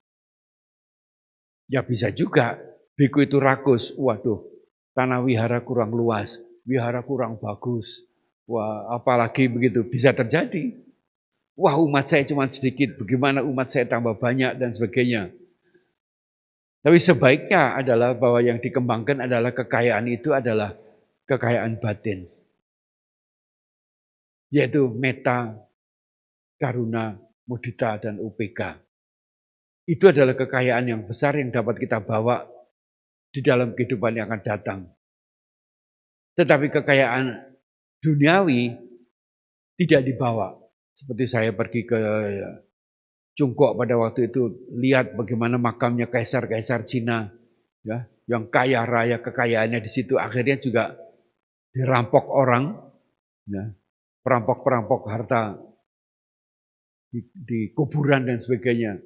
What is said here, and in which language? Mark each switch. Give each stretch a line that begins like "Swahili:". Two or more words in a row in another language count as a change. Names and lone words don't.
Indonesian: Ya bisa juga biku itu rakus, waduh tanah wihara kurang luas, wihara kurang bagus, wah apalagi begitu bisa terjadi. Wah umat saya cuma sedikit, bagaimana umat saya tambah banyak dan sebagainya. Tapi sebaiknya adalah bahwa yang dikembangkan adalah kekayaan itu adalah kekayaan batin.
Pali: Yaitu metta, karuna, mudita,
Indonesian: dan upeka. Itu adalah kekayaan yang besar yang dapat kita bawa di dalam kehidupan yang akan datang. Tetapi kekayaan duniawi tidak dibawa. Seperti saya pergi ke Cungkok pada waktu itu, lihat bagaimana makamnya kaisar-kaisar Cina, ya, yang kaya raya kekayaannya di situ akhirnya juga dirampok orang, ya, perampok-perampok harta di kuburan dan sebagainya.